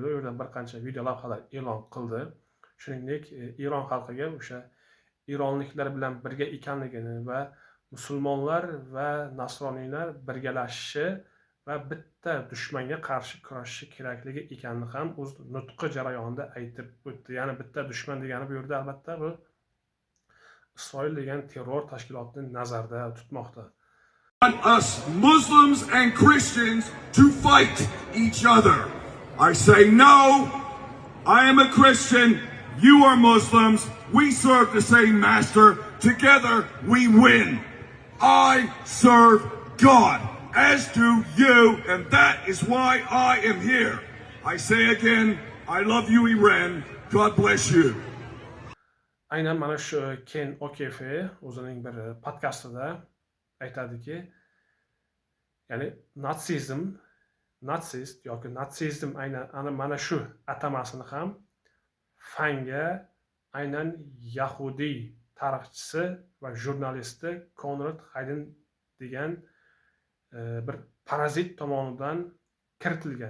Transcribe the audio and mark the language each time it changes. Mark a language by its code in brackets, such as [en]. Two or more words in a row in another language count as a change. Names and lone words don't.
[uz] U yerdan bir qancha video lavhalar e'lon qildi. Shuningdek, Eron xalqiga o'sha eronliklar bilan birga ekanligini va musulmonlar va nasroniylar birgalashishi va bitta dushmanga qarshi kurashishi kerakligi ekanini ham o'z nutqi jarayonida aytib o'tdi. Ya'ni bitta dushman degani bu yerda albatta bu Isroil degan terror tashkilotini nazarda tutmoqda. [en] Want us Muslims and Christians to fight each other. I say no. I am a Christian. You are Muslims. We serve the same master. Together we win. I serve God, as do you, and that is why I am here. I say again, I love you, Iran. God bless you. [uz] Aynan mana shu Ken O'Keefe o'zining bir podkastida aytadiki, ya'ni natsist yoki natsizm aynan mana shu atamasini ham fanga aynan Yahudiy tarixchisi va jurnalisti Konrad Hayden degan bir parazit tomonidan kiritilgan.